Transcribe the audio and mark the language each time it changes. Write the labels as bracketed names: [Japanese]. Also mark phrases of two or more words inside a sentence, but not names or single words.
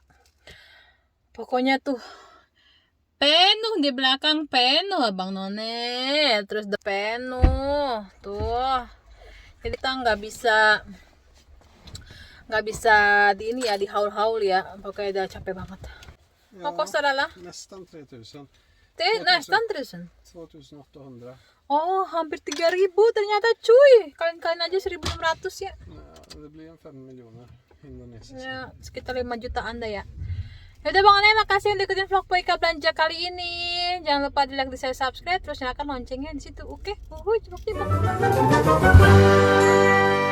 [Indonesian] Pokoknya tuh penuh di belakang, penuh Abang None, terus penuh tuh. Jadi kita nggak bisa di ini ya, di haul-haul ya. Pokoknya udah capek banget. [Swedish] Vad kostar alla? Nästan 3.000. Nästan 3.000. 2.800. [Indonesian] Oh, hampir 3.000 ternyata cuy. Kalian aja 1.600 ya. [Swedish] Ja, det blir 5 miljoner indonesiska. [Indonesian] Ya, sekitar 5 jutaan dah ya. Yaudah Bang Ane, makasih yang ikutin vlog Poika belanja kali ini. Jangan lupa di like, di share, subscribe, terus nyalakan loncengnya di situ. Oke, jebak.